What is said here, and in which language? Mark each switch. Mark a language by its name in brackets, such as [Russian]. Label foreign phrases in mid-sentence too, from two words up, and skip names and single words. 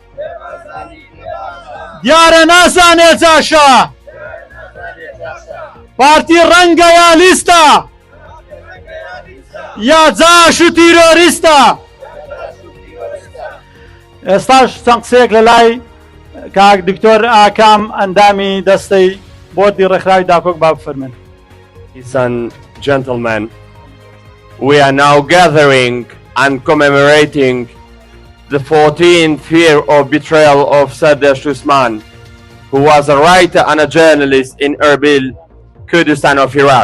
[Central Kurdish] دیارە نازانێ جاشە پارتی ڕەنگە یا لیستە یا جاش و تیرۆریستە. ئێستاش چەند قسەیەک لە لای کاک دکتۆر ئاکام ئەندامی دەستەی بۆردی ڕێکخراوی داکۆک با بفەرمێن. [English] Ladies and gentlemen, we are now gathering and commemorating the 14th year of betrayal of Sardash Usman, who was a writer and a journalist in Erbil, Kurdistan of Iraq.